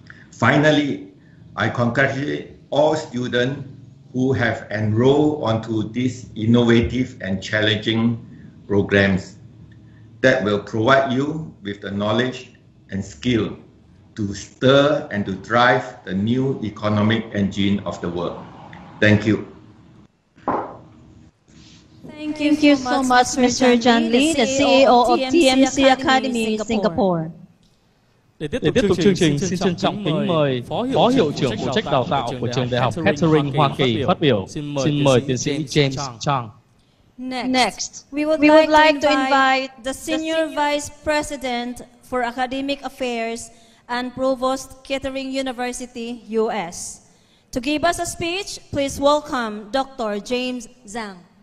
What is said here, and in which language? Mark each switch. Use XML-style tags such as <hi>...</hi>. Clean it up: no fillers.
<en>Finally, I congratulate all students who have enrolled onto these innovative and challenging programs that will provide you with the knowledge and skill to stir and to drive the new economic engine of the world. Thank you. Thank you so much, Mr. John Lee, the CEO of TMC Academy Singapore.</en> <vi>Để tiếp tục chương trình, xin trân trọng kính mời Phó Hiệu trưởng phụ trách đào tạo của Trường Đại học Kettering, Hoa Kỳ phát biểu. Xin mời tiến sĩ James Chang.</vi> <en>Next, we would like to invite the Senior Vice President for Academic Affairs and Provost, Kettering University, U.S. To give us a speech, please welcome Dr. James Zhang.</en>